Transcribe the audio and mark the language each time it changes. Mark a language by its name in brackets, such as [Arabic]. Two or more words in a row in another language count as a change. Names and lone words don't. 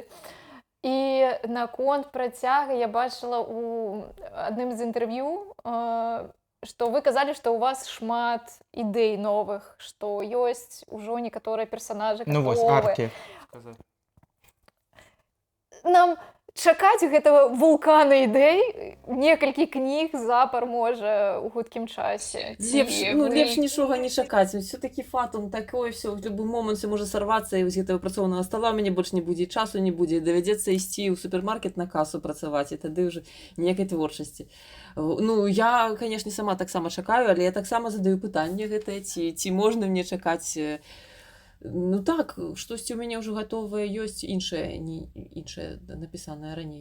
[Belarusian] І наконт працяга я бачыла у адным з інтэрв'ю, што вы казалі, што ў вас шмат ідэй новых, што ёсць ужо некаторыя персанажы Вось гатовыя. аркі. Нам чакаць гэтага вулкана ідэй некалькі кніг запар можа ў хуткім часе. Лепш нічога не чакаць. [Russian] Все-таки фатум такое все [Belarusian] в любым моманце можа сарвацца, і вось гэтага працоўнага стала мяне больш не будзе, часу не будзе, давядзецца ісці ў супермаркет на касу працаваць, і тады ўжо ніякай творчасці. Я, канешне, сама таксама чакаю, але я таксама задаю пытанне гэтае, ці можна мне чакаць. Так, штосьці ў мяне ўжо гатовае ёсць іншае напісанае раней.